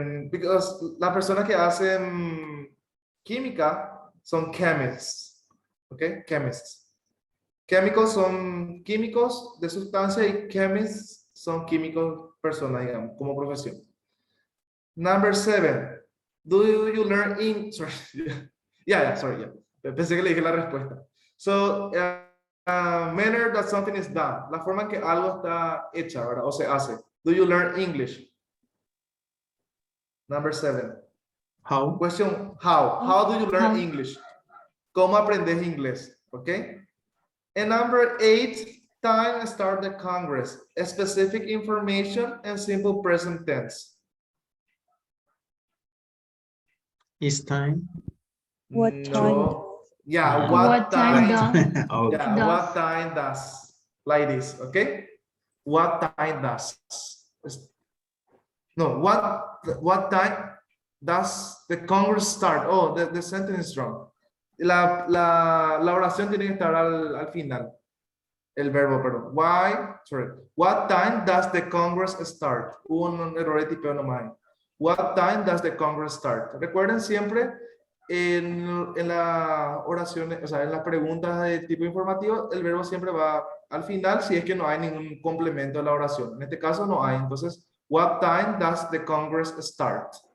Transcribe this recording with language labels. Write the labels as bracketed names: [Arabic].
[English] Because [Spanish] las personas que hacen química son chemists, ¿ok? Chemists. Chemicals son químicos de sustancia y chemists son químicos personas, digamos, como profesión. [English] Number 7. Do you learn sorry. Sorry. [Spanish] Pensé que le dije la respuesta. [English] So, manner that something is done. [Spanish] La forma en que algo está hecha, ¿verdad? O se hace. [English] Do you learn English? Number 7. How? Question, how? How do you learn How? English? [Spanish] ¿Cómo aprendes inglés? [English] ¿Ok? And number 8, time start the Congress. Specific information and simple present tense. Is time? What No. Yeah, Ah. what time? Okay. Yeah, Does. what time does? Like this, okay? What time does? No, what time does the Congress start? Oh, the sentence is wrong. [Spanish] La oración tiene que estar al final. El verbo, perdón. [English] What time does the Congress start? [Spanish] Hubo un error de tipeo nomás. [English] What time does the Congress start? [Spanish] Recuerden siempre en la oración, o sea, en las preguntas de tipo informativo, el verbo siempre va al final si es que no hay ningún complemento de la oración. En este caso no hay. Entonces, [English] what time does the Congress start?